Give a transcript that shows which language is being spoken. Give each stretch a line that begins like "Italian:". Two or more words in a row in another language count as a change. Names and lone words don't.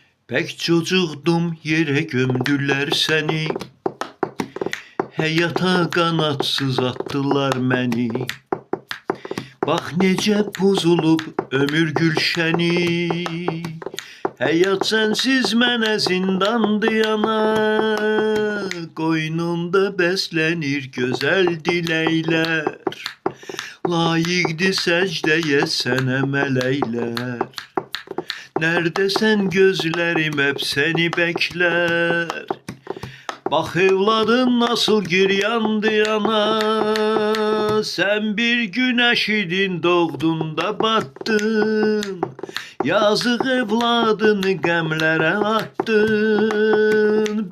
Turkish: Pek çocuktum yere gömdüler seni.
Azerbaijani: Həyata qanadsız atdılar məni. Bax necə pozulub ömür gülşəni. Həyat sənsiz mənə zindandı yana. Qoynunda bəslənir gözəl diləklər. Layiqdir səcdəyə sənə mələklər.
Turkish: Neredesən gözlerim hep seni bekler. Bak evladın nasıl giryandı yana. Sen bir güneş idin doğdun battın. Yazık evladını gemlere attın.